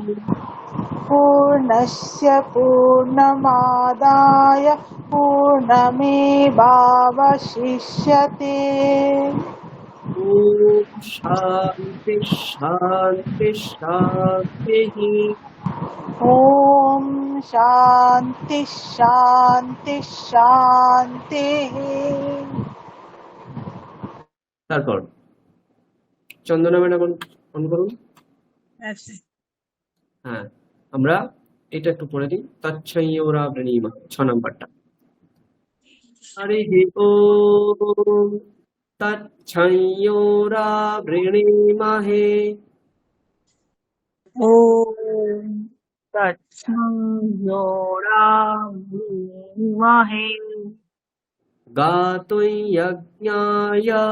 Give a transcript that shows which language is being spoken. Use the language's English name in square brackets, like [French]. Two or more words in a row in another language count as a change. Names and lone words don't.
[Sanskrit] पूर्णस्य पूर्णमादाय पूर्णमेवावशिष्यते ॐ शान्ति शान्ति शान्तिः ॐ शान्ति शान्ति शान्तिः [Bangla] তারপর চন্দনা ম্যাডাম অন করুন হ্যাঁ আমরা এটা একটু পড়ে দিই [Sanskrit] তচ্ছৈয়োরা বৃণীমা [Bangla] 6 নাম্বারটা [Sanskrit] হরি ওম तच्छंयोरावृणीमहे ॐ तत्संयोरावृणीमहे गातुं यज्ञाय